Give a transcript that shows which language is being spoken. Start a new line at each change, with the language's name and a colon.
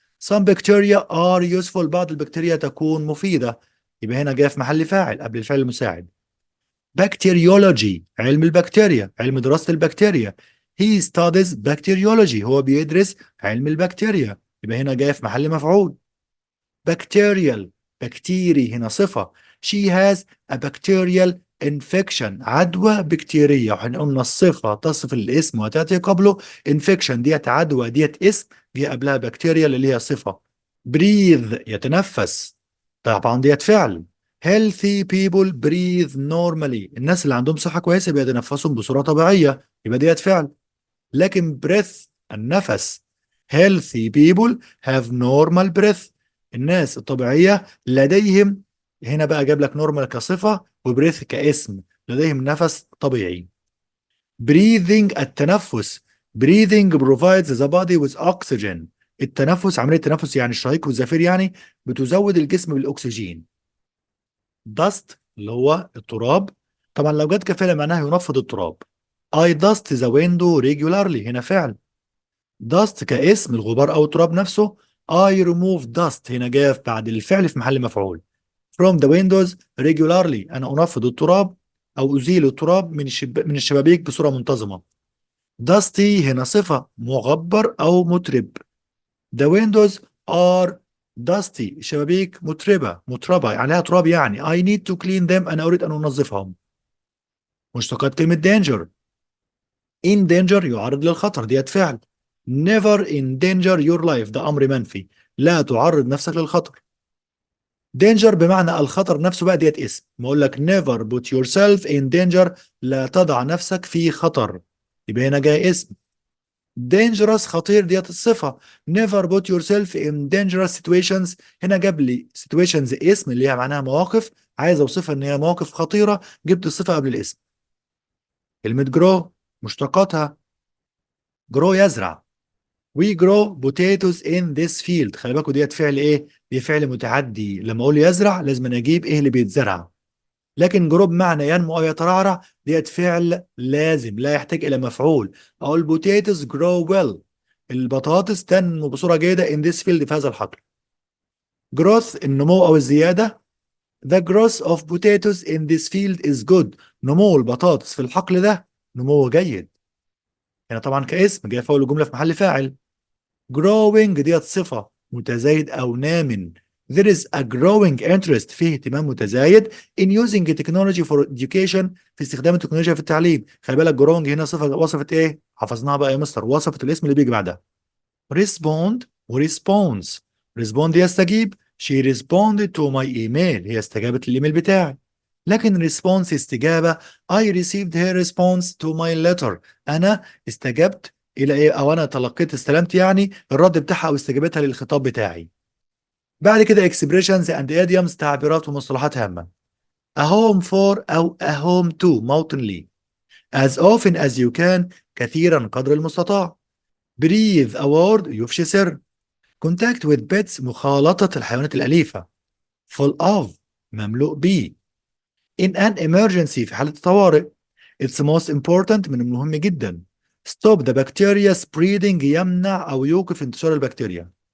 English: Some bacteria are useful
Arabic: بعض البكتيريا تكون مفيدة يبقى هنا جاء في محل فاعل قبل الفعل المساعد. Bacteriology علم البكتيريا علم دراسة البكتيريا. He studies bacteriology هو بيدرس علم البكتيريا يبقى هنا جاء في محل مفعول. Bacterial بكتيري هنا صفة.
English: She has a bacterial infection
Arabic: عدوى بكتيرية. وحين قلنا الصفة تصف الاسم وتأتي قبله infection ديت عدوى ديت اسم جه قبلها بكتيريا اللي هي صفة. breathe يتنفس طبعا ديت فعل.
English: healthy people breathe normally
Arabic: الناس اللي عندهم صحة كويسة بيتنفسوا بصورة طبيعية يبقى ديت فعل. لكن breath النفس
English: healthy people have normal breath
Arabic: الناس الطبيعية لديهم هنا بقى جاب لك normal كصفة وبريث كاسم لديهم نفس طبيعي. breathing التنفس
English: breathing provides the body with oxygen
Arabic: التنفس عملية التنفس يعني الشهيق والزفير يعني بتزود الجسم بالأكسجين. dust اللي هو التراب طبعا لو جت كفالة معناها ينفض التراب.
English: I dust the window regularly
Arabic: هنا فعل. dust كاسم الغبار أو التراب نفسه.
English: I remove dust
Arabic: هنا جاء بعد الفعل في محل مفعول.
English: from the windows regularly
Arabic: أنا أنفض التراب أو أزيل التراب من الشبابيك بصورة منتظمة. dusty هنا صفة مغبر أو مترب.
English: the windows are dusty
Arabic: الشبابيك متربة عليها تراب يعني.
English: I need to clean them
Arabic: أنا أريد أن أنظفهم. مشتقات كلمة danger. in danger يعرض للخطر ديت فعل.
English: never endanger your life
Arabic: ده أمر منفي، لا تعرض نفسك للخطر. danger بمعنى الخطر نفسه بقى ديت اسم. ما أقول لك
English: never put yourself in danger
Arabic: لا تضع نفسك في خطر، يبقى هنا جاي اسم. dangerous خطير ديت الصفة.
English: never put yourself in dangerous situations
Arabic: هنا جاب لي situations اسم اللي هي معناها مواقف، عايز اوصفها ان هي مواقف خطيرة، جبت الصفة قبل الاسم. كلمة grow مشتقاتها grow يزرع.
English: we grow potatoes in this field
Arabic: خلي بالكوا ديت فعل ايه؟ دي فعل متعدي، لما اقول يزرع لازم أنا اجيب ايه اللي بيتزرع. لكن grow بمعنى ينمو او يترعرع ديت فعل لازم لا يحتاج الى مفعول. اقول
English: potatoes grow well
Arabic: البطاطس تنمو بصورة جيدة
English: in this field
Arabic: في هذا الحقل. growth النمو او الزيادة.
English: the growth of potatoes in this field is good
Arabic: نمو البطاطس في الحقل ده نمو جيد. هنا طبعا كاسم جاي في اول الجملة في محل فاعل. growing ديت صفة متزايد أو نام.
English: there is a growing interest
Arabic: فيه اهتمام متزايد
English: in using technology for education
Arabic: في استخدام التكنولوجيا في التعليم. خلي بالك growing هنا صفة وصفت ايه؟ حفظناها بقى يا مستر، وصفت الاسم اللي بيجي بعدها. respond و response. respond يستجيب.
English: she responded to my email
Arabic: هي استجابت للإيميل بتاعي. لكن response استجابة.
English: I received her response to my letter
Arabic: أنا استجبت إلى إيه؟ أو أنا تلقيت استلمت يعني الرد بتاعها أو استجابتها للخطاب بتاعي. بعد كده
English: expressions and idioms
Arabic: تعبيرات ومصطلحات هامة.
English: a home for أو a home to
Arabic: موطن لي.
English: as often as you can
Arabic: كثيرا قدر المستطاع.
English: breathe a word
Arabic: يفشي سر.
English: contact with pets
Arabic: مخالطة الحيوانات الأليفة.
English: full of
Arabic: مملوء بيه.
English: in an emergency
Arabic: في حالة الطوارئ.
English: it's most important
Arabic: من المهم جدا.
English: stop the bacteria spreading
Arabic: يمنع أو يوقف انتشار البكتيريا.